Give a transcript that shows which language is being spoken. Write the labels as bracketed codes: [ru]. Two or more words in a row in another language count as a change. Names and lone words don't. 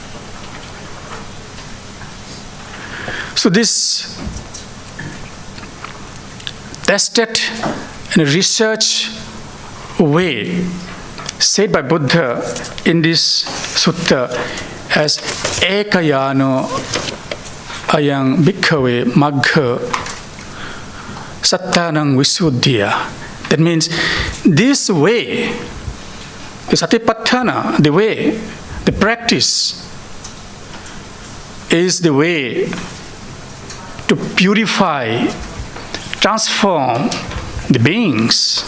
[en] So this tested and research way said by Buddha in this sutta as [pi] ekayano ayang bhikkhave magga sattanang visuddhya. [en] That means this way, the Satipaṭṭhāna, the way, the practice is the way to purify, transform the beings.